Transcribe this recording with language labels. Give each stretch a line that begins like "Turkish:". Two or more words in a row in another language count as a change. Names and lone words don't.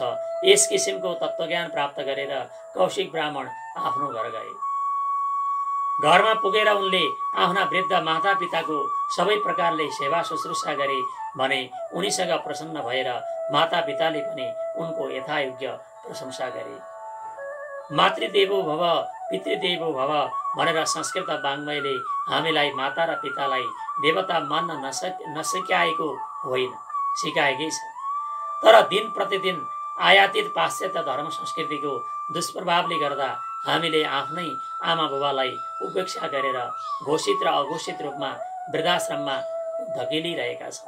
Nepali: यस किसिमको तत्त्वज्ञान प्राप्त गरेर कौशिक ब्राह्मण आफ्नो घर गए। घरमा पुगेर उनले आफ्ना वृद्ध मातापिताको सबै प्रकारले सेवा शुश्रूषा गरे भने उनीसँग प्रसन्न भएर मातापिताले पनि उनको यथायोग्य प्रशंसा गरे।
Sanskrit: मातृदेवो भव पितृदेवो भव
Nepali: भनेर संस्कृत वाङ्मयले हामीलाई माता र पितालाई देवता मान्न नसिकाएको होइन, सिकाएकै छ। तर दिन प्रतिदिन आयातित पाश्चात्य धर्म संस्कृतिको दुष्प्रभावले गर्दा हामीले आफ्नै आमा बुबालाई उपेक्षा गरेर घोषित र अघोषित रूपमा वृद्धाश्रममा धकेलिरहेका छौँ।